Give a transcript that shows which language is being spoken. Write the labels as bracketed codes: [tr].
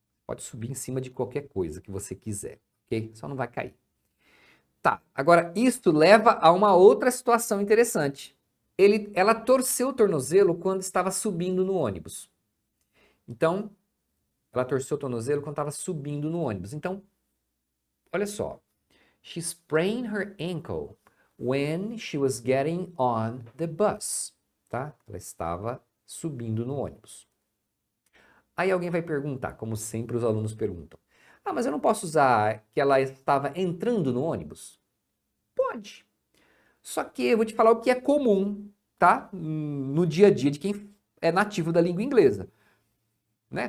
[pt] Pode subir em cima de qualquer coisa que você quiser, ok? Só não vai cair. Tá, agora isso leva a uma outra situação interessante. Ela torceu o tornozelo quando estava subindo no ônibus. Então, ela torceu o tornozelo quando estava subindo no ônibus. Então, olha só. [en] She sprained her ankle when she was getting on the bus. [pt] Tá? Ela estava subindo no ônibus. Aí alguém vai perguntar, como sempre os alunos perguntam. Ah, mas eu não posso usar que ela estava entrando no ônibus? Pode. Só que eu vou te falar o que é comum, tá? No dia a dia de quem é nativo da língua inglesa. Né?